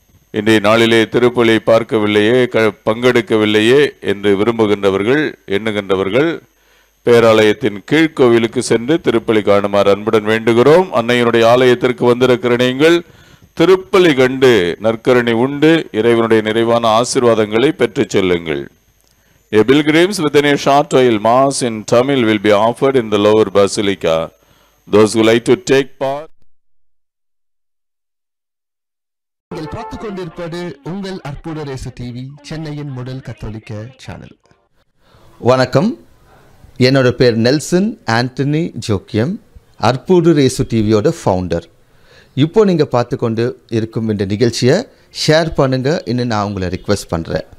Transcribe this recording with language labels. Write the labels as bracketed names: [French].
[Tamil] இன்றைய நாளிலே திருப்பலி பார்க்கவில்லையே, பங்கெடுக்கவில்லையே என்று விரும்புகின்றவர்கள், எண்ணுகின்றவர்கள் பேராலயத்தின் கீழ்கோவிலுக்கு சென்று திருப்பலி காணுமாறு அன்புடன் வேண்டுகிறோம். அன்னையினுடைய ஆலயத்திற்கு வந்திருக்கிற நீங்கள் திருப்பலி கண்டு நற்கருணை உண்டு இறைவனுடைய நிறைவான ஆசீர்வாதங்களை பெற்றுச் செல்லுங்கள். [English] A pilgrims within a short while mass in Tamil will be offered in the lower basilica. Those who like to take part. [Tamil] நீங்கள் பார்த்துக் கொண்டிருப்பது உங்கள் அற்புதர் இயேசு டிவி, சென்னையின் முதல் கத்தோலிக்க சேனல். வணக்கம், என்னோட பேர் நெல்சன் ஆண்டனி ஜோக்கியம், அற்புதர் இயேசு டிவியோட ஃபவுண்டர். இப்போ நீங்கள் பார்த்து கொண்டு இருக்கும் இந்த நிகழ்ச்சியை ஷேர் பண்ணுங்கள் இன்னும் நான் உங்களை ரிக்வெஸ்ட் பண்ணுறேன்.